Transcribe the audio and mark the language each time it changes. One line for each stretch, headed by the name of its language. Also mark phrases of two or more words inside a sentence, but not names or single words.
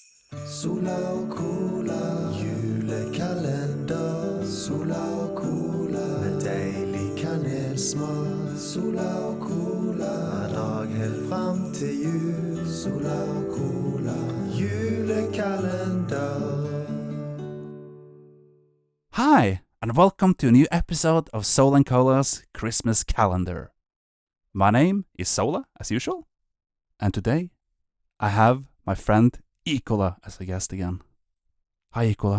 Norwegian: Sola og cola, julekalender. Sola og cola, med deilig kanelsmak. Sola og cola, hver dag helt frem til jul. Sola og cola, julekalender.
English: Hi, and welcome to a new episode of Sola and Cola's Christmas calendar. My name is Sola, as usual, and today I have my friend Ikola as a guest again. Hi, Ikola.